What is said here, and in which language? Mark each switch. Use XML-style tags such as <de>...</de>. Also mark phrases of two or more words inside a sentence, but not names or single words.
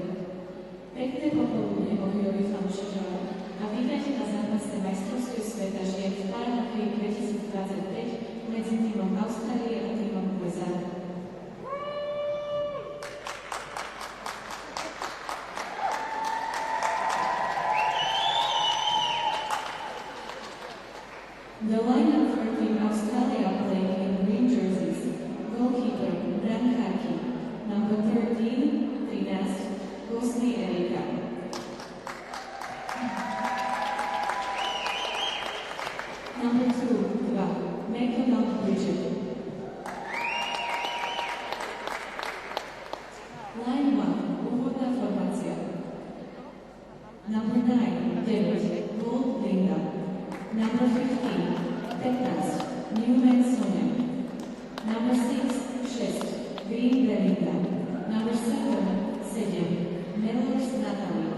<sk>Pekné popoludne hokejoví fanúšikovia a vítajte na zápase majstrovstiev sveta žien v Paralympics 2025 medzi tímom Austrálie a tímom USA.</sk> <en>The lineup for Team Australia playing in green jerseys: goalkeeper Brankaki, number 13, Finast, Gosli Erika. Number 2, McDonald Bridget. Line 1,</en> <sk>úvodná formácia.</sk> <en>Number 9, David, Gold Linda. Number 15, 15, Newman Sonia. Number 6, Šest, Green Belinda. Number 7, 7, Mellors Natalie.</en>